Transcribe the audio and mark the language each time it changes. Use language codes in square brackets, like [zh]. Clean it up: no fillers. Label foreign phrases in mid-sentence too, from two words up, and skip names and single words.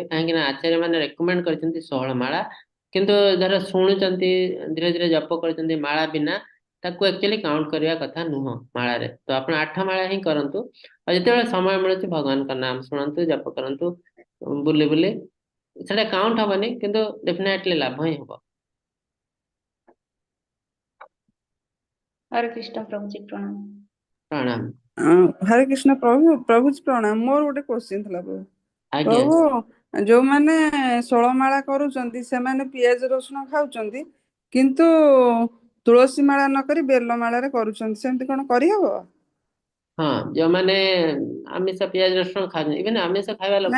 [or] କାହିଁକି ନା ଆଚାର୍ଯ୍ୟ ମାନେ ରେକମେଣ୍ଡ କରିଛନ୍ତି 16 ମାଳା। କିନ୍ତୁ ଧର ଶୁଣୁଛନ୍ତି, ଧୀରେ ଧୀରେ ଜପ କରୁଛନ୍ତି ମାଳା ବିନା, ତାକୁ ଆକ୍ଚୁଆଲି କାଉଣ୍ଟ କରିବା କଥା ନୁହଁ ମାଳାରେ। ତ ଆପଣ 8 ମାଳା ହିଁ କରନ୍ତୁ। ଆଉ ଯେତେବେଳେ ସମୟ ମିଳୁଛି ଭଗବାନଙ୍କ ନାମ ଶୁଣନ୍ତୁ, ଜପ କରନ୍ତୁ, ବୁଲି ବୁଲି। ସେଟା କାଉଣ୍ଟ ହବନି କିନ୍ତୁ ଡେଫିନେଟଲି ଲାଭ ହିଁ ହବ। [hi] हरे कृष्ण प्रभु जी प्रणाम। प्रणाम। हरे कृष्ण प्रभु, प्रभु जी प्रणाम। [or] मोर ଗୋଟେ क्वेश्चन ଥିଲା प्रभु। आज्ञा। ପ୍ରଭୁ ଯୋଉମାନେ 16 ମାଳା କରୁଛନ୍ତି ସେମାନେ ପିଆଜ ରସୁଣ ଖାଉଛନ୍ତି, କିନ୍ତୁ ତୁଳସୀ ମାଳା ନ କରି ବେଲ ମାଳାରେ କରୁଛନ୍ତି, ସେମିତି କଣ କରିହବ? ହଁ, ଯୋଉମାନେ ଆମିଷ ପିଆଜ ରସୁଣ ଖାଉଛନ୍ତି, ଇଭେନ ଆମିଷ ଖାଇବା ଲୋକ